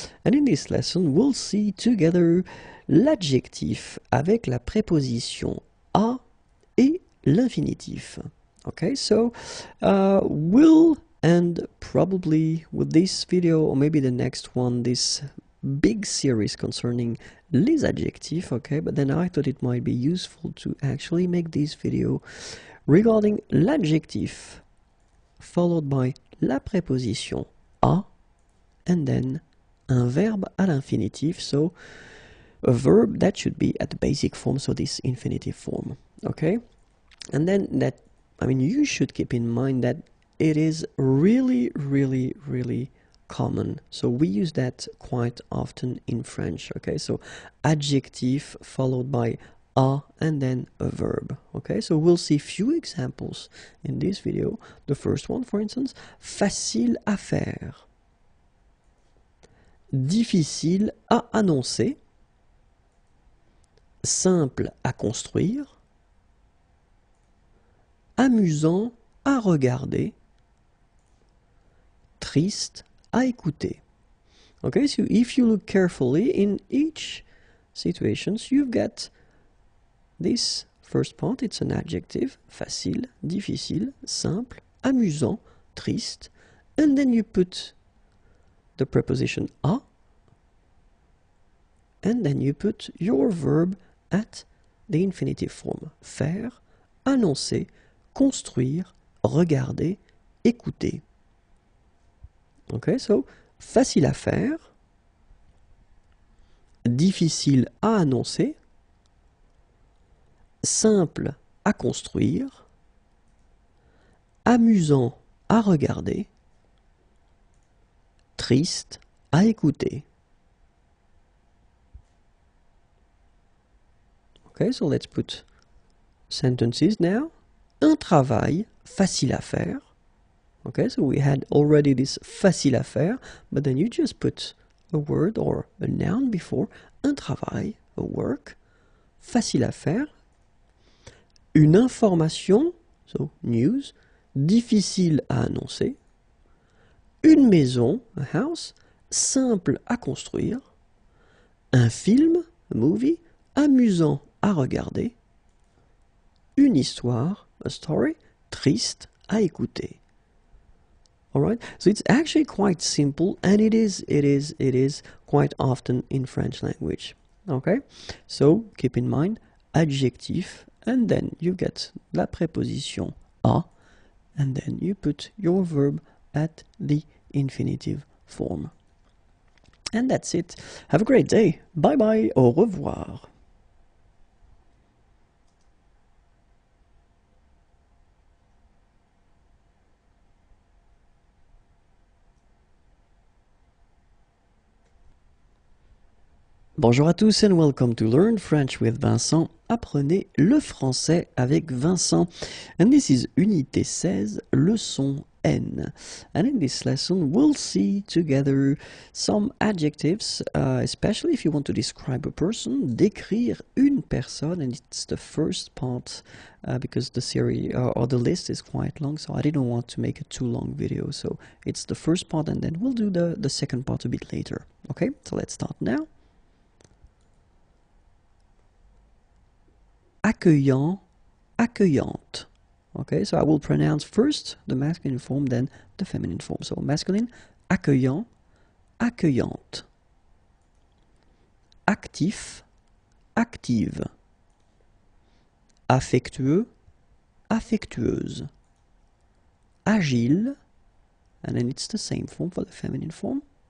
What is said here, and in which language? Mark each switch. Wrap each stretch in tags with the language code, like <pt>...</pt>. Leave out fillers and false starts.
<en>And in this lesson, we'll see together</en> <fr>l'adjectif avec la préposition a et l'infinitif.</fr> <en>Okay, so we'll end probably with this video or maybe the next one, this big series concerning les adjectifs, okay, but then I thought it might be useful to actually make this video regarding l'adjectif followed by la préposition a and then</en> <fr>un verbe à l'infinitif,</fr> <en>so a verb that should be at the basic form, so this infinitive form, okay? And then that, I mean, you should keep in mind that it is really, really, really common. So we use that quite often in French, okay? So adjective followed by a and then a verb, okay? So we'll see few examples in this video. The first one, for instance,</en> <fr>facile à faire, difficile à annoncer, simple à construire, amusant à regarder, triste à écouter.</fr> <en>Okay, so if you look carefully in each situations, you've got this first part, it's an adjective, facile, difficile, simple, amusant, triste, and then you put the preposition à, and then you put your verb at the infinitive form.</en> <fr>Faire, annoncer, construire, regarder, écouter. Okay, so facile à faire, difficile à annoncer, simple à construire, amusant à regarder, triste à écouter.</fr> <en>Okay, so let's put sentences now.</en> <fr>Un travail facile à faire.</fr> <en>Okay, so we had already this</en> <fr>facile à faire,</fr> <en>but then you just put a word or a noun before.</en> <fr>Un travail,</fr> <en>a work.</en> <fr>Facile à faire. Une information,</fr> <en>so news,</en> <fr>difficile à annoncer. Une maison,</fr> <en>a house,</en> <fr>simple à construire. Un film,</fr> <en>a movie,</en> <fr>amusant à regarder. Une histoire,</fr> <en>a story,</en> <fr>triste à écouter.</fr> <en>Alright, so it's actually quite simple, and it is quite often in French language. Okay, so keep in mind adjectif, and then you get la préposition à, and then you put your verb at the infinitive form. And that's it. Have a great day. Bye bye.</en> <fr>Au revoir. Bonjour à tous</fr> <en>and welcome to Learn French with Vincent.</en> <fr>Apprenez le français avec Vincent.</fr> <en>And this is Unité 16, leçon N. And in this lesson we'll see together some adjectives, especially if you want to describe a person,</en> <fr>décrire une personne,</fr> <en>and it's the first part because the series or the list is quite long, so I didn't want to make a too long video. So it's the first part and then we'll do the second part a bit later. Okay, so let's start now. Accueillant, accueillante. Okay, so I will pronounce first the masculine form, then the feminine form. So masculine, accueillant, accueillante.</en> <fr>Actif, active. Affectueux, affectueuse.</fr> <en>Agile, and then it's the same form for the feminine form.</en>